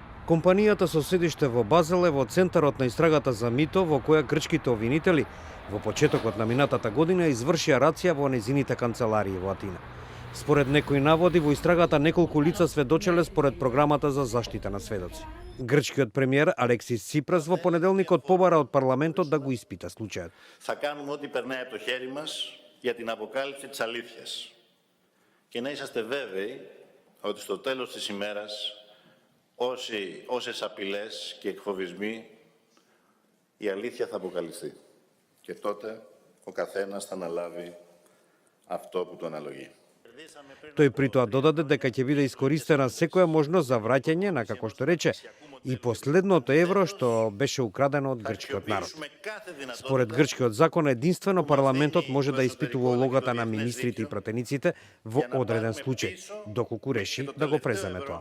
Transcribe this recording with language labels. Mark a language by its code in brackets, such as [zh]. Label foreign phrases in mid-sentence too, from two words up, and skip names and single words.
[mk] Компанијата со седиште во Базел е во центарот на истрагата за мито во која грчките обвинители во почетокот на минатата година извршија рација во незините канцеларии во Атина. Според некои наводи, во истрагата неколку лица сведочеле според програмата за заштита на сведоци. Грчкиот премиер Алексис Ципрас во понеделникот побара од парламентот да го испита случајот. [el] Θα κάνουμε ό,τι περνάει από το χέρι μας για την αποκάλυψη της αλήθειας. Και να είσαστε βέβαιοι ότι στο τέλος της ημέρας όσες απειλές και εκφοβισμοί η αλήθεια θα αποκαλυφθεί. Και τότε ο καθένας θα αναλάβει αυτό που του αναλογεί. [mk] Тој при тоа додаде дека ќе биде искористена секоја можност за враќање на, како што рече, и последното евро што беше украдено од грчкиот народ. Според грчкиот закон, единствено парламентот може да испитува улогата на министрите и пратениците во одреден случај, доколку реши да го преземе тоа.